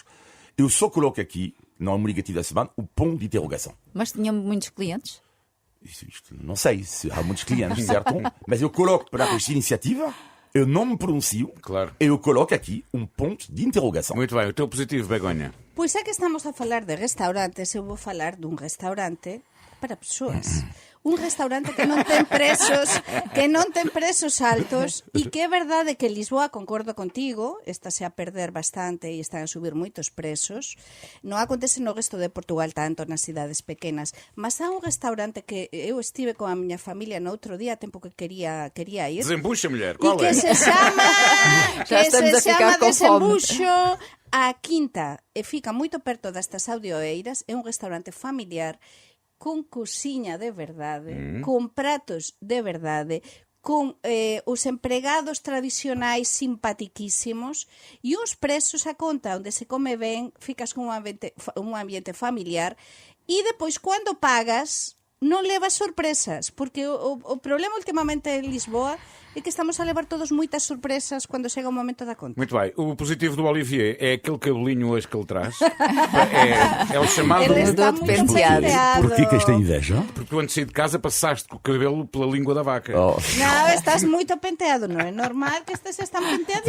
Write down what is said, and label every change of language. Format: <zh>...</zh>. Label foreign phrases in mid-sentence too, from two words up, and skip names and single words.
<pt>Eu só coloco aqui, não é um negativo da semana, o ponto de interrogação. Mas tinham muitos clientes? Isto, não sei se há muitos clientes, certo? Mas eu coloco para esta iniciativa, eu não me pronuncio, Claro. eu coloco aqui um ponto de interrogação. Muito bem, o teu positivo, Begonha?</pt> <gl>Pois é que estamos a falar de restaurantes, eu vou falar dun restaurante para persoas. Un restaurante que non ten presos altos e que é verdade que Lisboa, concordo contigo, estase a perder bastante e están a subir moitos presos. Non acontece no resto de Portugal tanto nas cidades pequenas, mas há un restaurante que eu estive con a miña familia no outro día, a tempo que quería ir.</gl> <pt>Desembucha, mulher. E Qual que é?</pt> <gl>se chama</gl> <pt>Já estamos a ficar com fome.</pt> <gl>Desembuxo a Quinta e fica moito perto destas audioeiras. É un restaurante familiar con cociña de verdade, con pratos de verdade, con os empregados tradicionais simpatiquísimos e uns presos a conta onde se come ben, ficas con un ambiente familiar e depois cando pagas non levas sorpresas, porque o problema últimamente en Lisboa é que estamos a levar todos moitas sorpresas quando chega o momento da conta.</gl> <pt>Muito bem. O positivo do Olivier é aquele cabelinho hoje que ele traz. É o chamado... Ele está Mudou de muito penteado. penteado. Porquê que esta inveja? Porque tu antes de sair de casa passaste com o cabelo pela língua da vaca. Oh. Não, estás muito penteado, não é normal que estejas tão penteadinho,</pt>